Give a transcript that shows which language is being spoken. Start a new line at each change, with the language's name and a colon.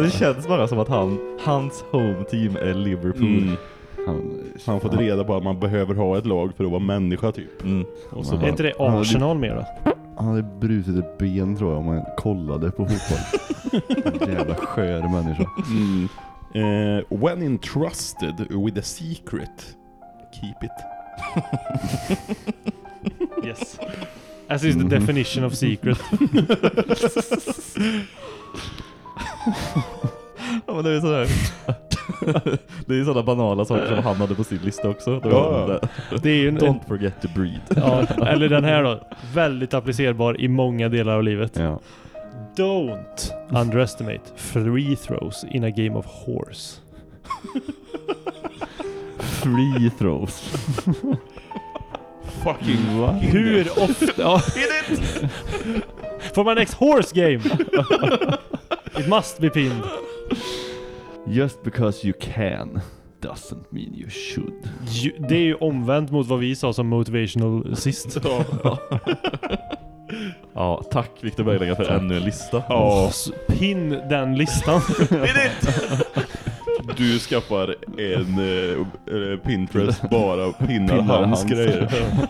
Swedish: Det känns bara som att hans home team är Liverpool. Mm. Han fått reda på att man behöver ha ett lag för att vara människa typ. Mm. Och så är inte det Arsenal mer då? Han hade brutit ett ben tror jag om man kollade på fotboll. Jävla skör människa. Mm.
English: When entrusted with a secret, keep it. Yes. As is the definition of secret.
Swedish: Ja, men det är så här. Det är sådana banala saker som hamnade på sin lista också. Ja. Det är ju
English: don't forget to breathe.
Swedish: Ja, eller den här då, väldigt applicerbar i många delar av livet. Ja.
English: Don't underestimate free throws in a game of horse. Free throws. Fucking what?
Swedish: Hur ofta?
English: For my next horse game. It must be pinned. Just because you can doesn't mean you should.
Swedish: Det är ju omvänt mot vad vi sa som motivational sist. Ja. Ja, tack Victor Berglänga för ännu en lista. Ja. Pin den listan. Du skaffar en Pinterest bara pinnar hans grejer.